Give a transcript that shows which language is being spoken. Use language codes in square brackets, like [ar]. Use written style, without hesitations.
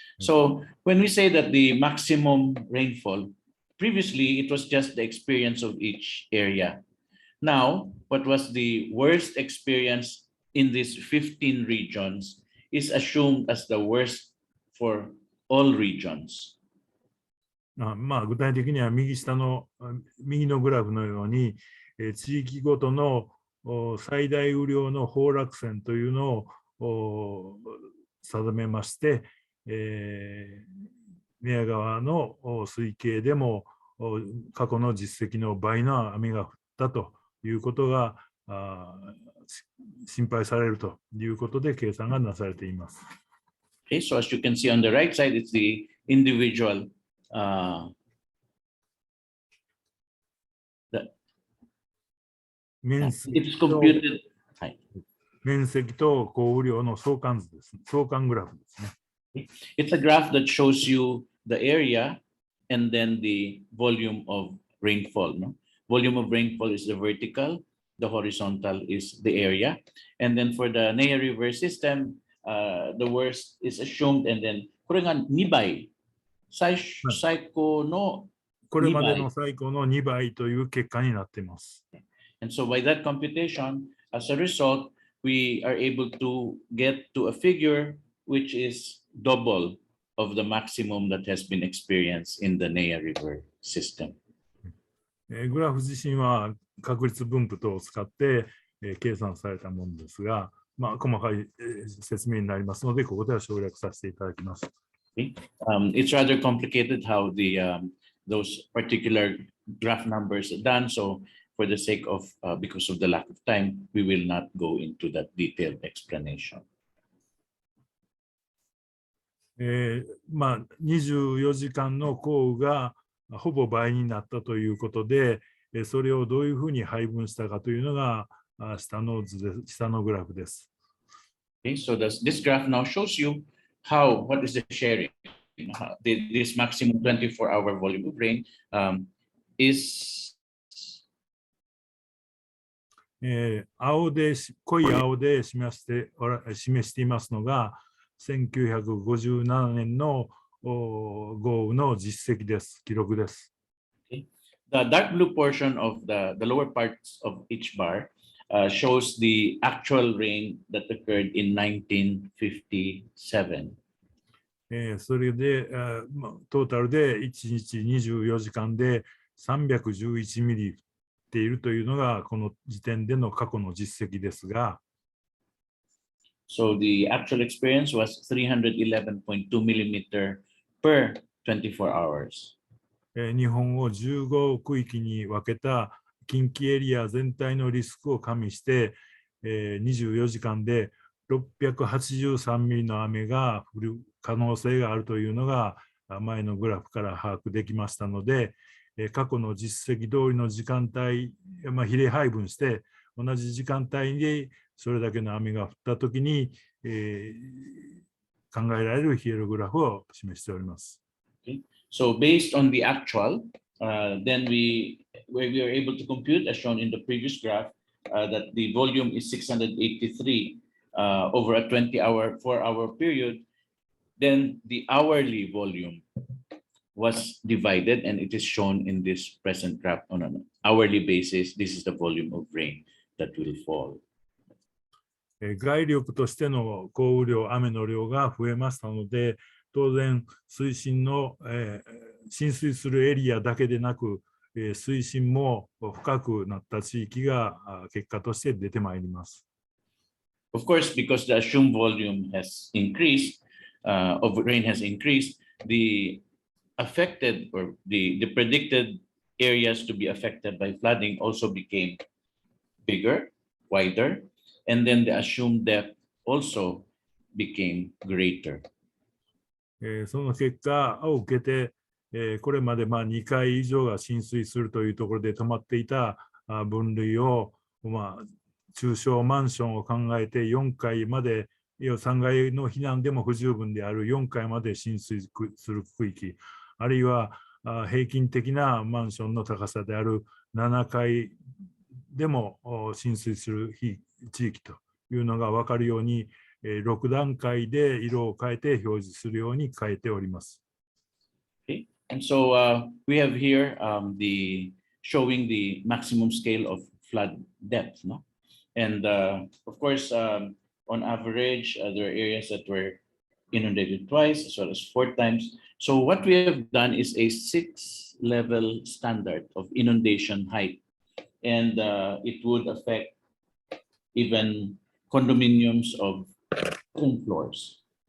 [en] So, when we say that the maximum rainfall, previously it was just the experience of each area. Now, what was the worst experience in these 15 regions is assumed as the worst for all regions. [ja] 具体的には右のグラフのように、地域ごとの最大雨量の崩落線というのを定めまして、寝屋川の水系でも過去の実績の倍の雨が降ったということが心配されるということで計算がなされています。 [en] Okay, so as you can see on the right side, it's the individual it's computed. [ja] 面積と降雨量の相関図です。相関グラフですね。 [en] It's a graph that shows you the area and then the volume of rainfall. No? Volume of rainfall is the vertical, the horizontal is the area. And then for the Nea River system, the worst is assumed and then [ja] これが2倍。最高のこれまでの最高の2倍という結果になっています。 [en] And so by that computation, as a result, we are able to get to a figure which is double of the maximum that has been experienced in the Nea River system. [ja] グラフ自身は確率分布等を使って計算されたものですが、細かい説明になりますので、ここでは省略させていただきます。 [en] It's rather complicated how those particular graph numbers are done. So for the sake of, because of the lack of time, we will not go into that detailed explanation. [ja] 24時間の降雨がほぼ倍になったということで、それをどういうふうに配分したかというのが下のグラフです。 [en] Okay, so this graph now shows you what is the sharing. This maximum 24-hour volume of rain is [ja] 濃い青で示していますのが、1957年の豪雨の実績です、記録です。 [en] The dark blue portion of the lower parts of each bar shows the actual rain that occurred in 1957. [ja] それで、トータルで1日24時間で311ミリ降っているというのが、この時点での過去の実績ですが、 [en] So the actual experience was 311.2 millimeter per 24 hours. [ja] 日本を15区域に分けた近畿エリア全体のリスクを加味して、24時間で683ミリの雨が降る可能性があるというのが前のグラフから把握できましたので、過去の実績通りの時間帯、比例配分して同じ時間帯にそれだけの雨が降ったときに、考えられるヒエログラフを示しております。 [en] Okay. So based on the actual, then we were able to compute, as shown in the previous graph, that the volume is 683 over a 4-hour period. Then the hourly volume was divided, and it is shown in this present graph on an hourly basis. This is the volume of rain that will fall. [ja] 概力としての降雨量、雨の量が増えましたので、当然、水深の、浸水するエリアだけでなく、水深も深くなった地域が結果として出てまいります。 [en] Of course, because the assumed volume has increased, of rain has increased, the affected or the predicted areas to be affected by flooding also became bigger, wider, and then the assumed depth also became greater. [ja] その結果を受けて、これまで2回以上が浸水するというところで止まっていた分類を、中小マンションを考えて4階まで、3階の避難でも不十分である4階まで浸水する区域、あるいは平均的なマンションの高さである7階でも浸水する地域というのが分かるように、6段階で色を変えて表示するように変えております。 [en] Okay. And so we have here showing the maximum scale of flood depth, no? And of course, on average, there are areas that were inundated twice as well as 4 times. So what we have done is a 6-level standard of inundation height, and it would affect even condominiums of 10 floors.